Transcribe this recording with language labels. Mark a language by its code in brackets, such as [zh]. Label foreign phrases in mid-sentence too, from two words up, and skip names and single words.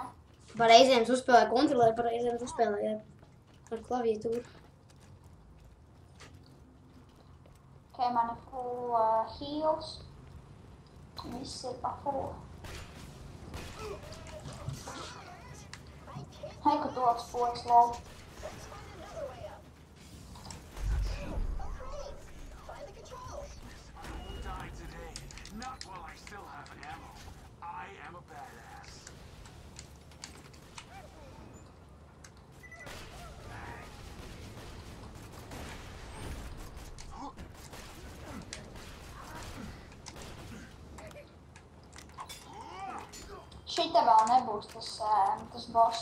[lv] Pa reizēm tu uzspēlēji kontrolieru, pa reizēm tu uzspēlēji ar klaviatūru. Ok, man ir [en] full heals. [lv] Viss ir pa full. Hei, ka tu atspoks, [en] lol. Die today, not while I still have ammo. I am a badass. [lv] Šita vēl nebūs tas boss.